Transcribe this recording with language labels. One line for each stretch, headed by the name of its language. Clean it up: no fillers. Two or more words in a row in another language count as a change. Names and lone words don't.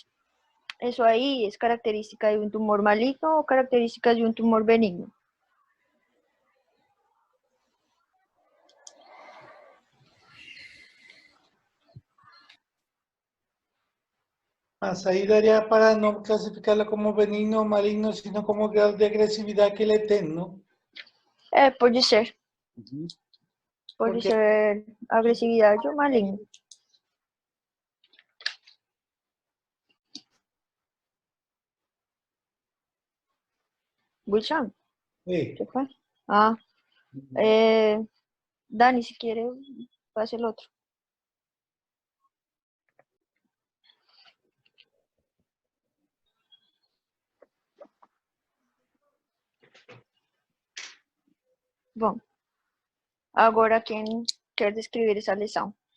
Portuguese: Isso aí é característica de um tumor maligno ou característica de um tumor benigno?
Spanish: Mas ahí daría para no clasificarlo como benigno o maligno, sino como grado de agresividad que le ten, ¿no?
Portuguese: Pode ser. Pode ser agressividade ou maligno. Wilson?
Spanish: Sí. ¿Qué fue? Dani, si quiere, pase el otro.
Portuguese: Bom, agora quem quer descrever essa lição?